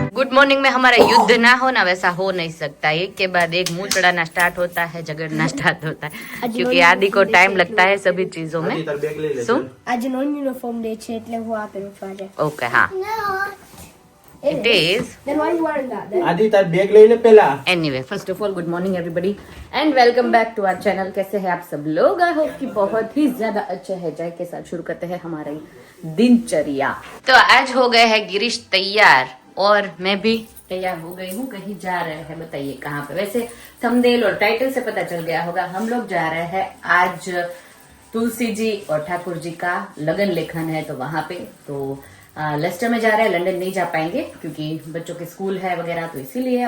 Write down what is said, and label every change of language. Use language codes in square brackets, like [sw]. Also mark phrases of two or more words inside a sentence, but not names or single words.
[hi] गुड मॉर्निंग में हमारा युद्ध ना हो ना वैसा हो नहीं सकता, एक के बाद एक मुंह चढ़ाना स्टार्ट होता है, झगड़ना स्टार्ट होता है, क्योंकि आदि को टाइम लगता है सभी चीजों में। [gu] શું આજે નોન યુનિફોર્મ ડે છે એટલે હું આપે મૂકવા જાય. [en] ઓકે હા it is Then why you wearing that then? [hi] आदि तार बैग ले ले पहला। [en] anyway first of all good morning everybody and welcome back to our channel। [hi] कैसे हैं आप सब लोग? [en] I hope [hi] कि बहुत ही ज्यादा अच्छे हैं। जय के साथ शुरू करते हैं हमारी दिनचर्या। तो आज हो गए हैं गिरीश तैयार और मैं भी तैयार हो गई हूँ। कहीं जा रहे हैं, बताइए कहाँ पे? वैसे थंबनेल और टाइटल से पता चल गया होगा, हम लोग जा रहे हैं आज तुलसी जी और ठाकुर जी का लगन लेखन है, तो वहां पे तो लेस्टर में जा रहे हैं, लंदन नहीं जा पाएंगे क्योंकि बच्चों के स्कूल है वगैरह, तो इसीलिए।